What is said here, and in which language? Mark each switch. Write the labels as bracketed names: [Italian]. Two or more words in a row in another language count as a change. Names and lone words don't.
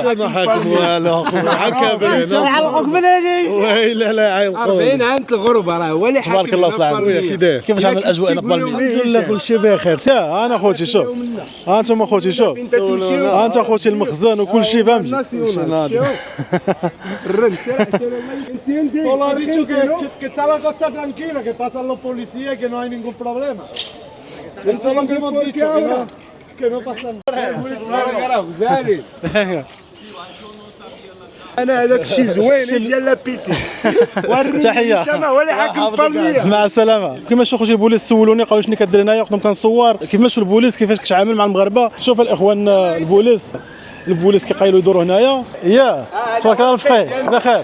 [Arabic] ما حاكم والو حكم يعلقوك بلادي. ويلي لا يعلقوك. 40 عام الغربه راه هو اللي حاكم. تبارك الله صلاح. كيفاش عامل الاجواء هنا في بالمية؟ الحمد لله كل شيء بخير. انا خوتي شوف، انتم اخوتي شوف، انت اخوتي المخزن وكل شيء فهمتي. [Spanish] Solo ha dicho que está la cosa tranquila, que pasan los policías y que no hay ningún problema. Eso es lo que hemos dicho, que no pasa nada. [Arabic] انا هذاك الشيء زوين ديال لابيسي. تحيه ولا حاكم بالمية. مع السلامه. كيفاش خوتي البوليس سولوني قالوا شنو كدير هنايا، قلت لهم كنصور. كيفاش البوليس كيفاش كتعامل مع المغاربه. شوف الاخوان البوليس كيقايلوا يدوروا هنايا. ياه تبارك الله الفقيه بخير.